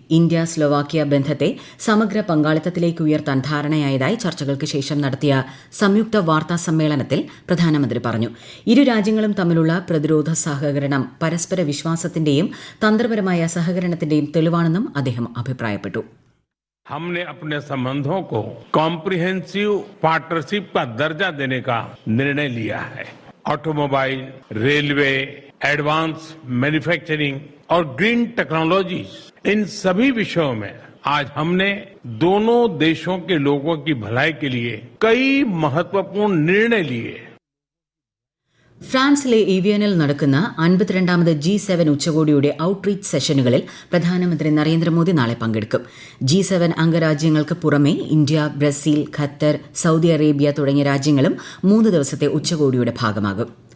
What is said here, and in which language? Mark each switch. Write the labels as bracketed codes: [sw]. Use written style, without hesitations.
[ml] India Slovakia ബന്ധത്തെ സമഗ്ര പങ്കാളിത്തത്തിലേക്ക് ഉയർത്താൻ ധാരണയായതായി ചർച്ചകൾക്ക് ശേഷം നടത്തിയ സംയുക്ത വാർത്താ സമ്മേളനത്തിൽ പ്രധാനമന്ത്രി പറഞ്ഞു. ഇരു രാജ്യങ്ങളും തമ്മിലുള്ള പ്രതിരോധ സഹകരണം പരസ്പര വിശ്വാസത്തിന്റെയും തന്ത്രപരമായ സഹകരണത്തിന്റെയും തെളിവാണെന്നും അദ്ദേഹം അഭിപ്രായപ്പെട്ടു. [hi] हमने अपने संबंधों को कॉम्प्रिहेंसिव पार्टनरशिप का दर्जा देने का निर्णय लिया है. ऑटोमोबाइल, रेलवे, एडवांस मैन्युफैक्चरिंग और ग्रीन टेक्नोलॉजीज, इन सभी विषयों में आज हमने दोनों देशों के लोगों की भलाई के लिए कई महत्वपूर्ण निर्णय लिए. [ml] ഫ്രാൻസിലെ ഈവിയനിൽ നടക്കുന്ന 52ാമത് G7 ഉച്ചകോടിയുടെ ഔട്ട്റീച്ച് സെഷനുകളിൽ പ്രധാനമന്ത്രി നരേന്ദ്രമോദി നാളെ പങ്കെടുക്കും. G7 അംഗരാജ്യങ്ങൾക്ക് പുറമെ India, Brazil, Qatar, Saudi Arabia തുടങ്ങിയ രാജ്യങ്ങളും 3 ദിവസത്തെ ഉച്ചകോടിയുടെ ഭാഗമാകും.